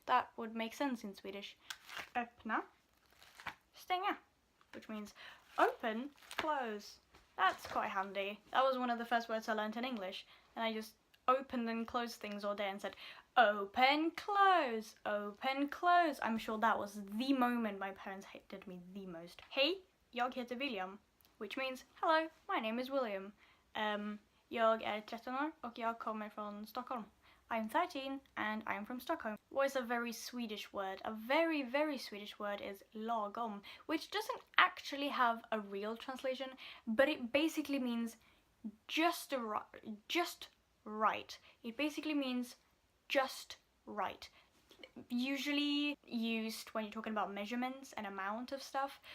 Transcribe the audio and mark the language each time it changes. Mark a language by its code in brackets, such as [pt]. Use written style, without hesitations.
[en] That would make sense in Swedish. Öppna, stänga, which means open, close. That's quite handy. That was one of the first words I learned in English, and I just opened and closed things all day and said, open, close, open, close. I'm sure that was the moment my parents hated me the most. [sv] Hej, jag heter William, [en] which means hello, my name is William. [sv] Jag är 13 år och jag kommer från Stockholm. [en] I'm 13 and I'm from Stockholm. What is a very Swedish word? A very, very Swedish word is lagom, which doesn't actually have a real translation, but it basically means just right. It basically means just right. Usually used when you're talking about measurements and amount of stuff.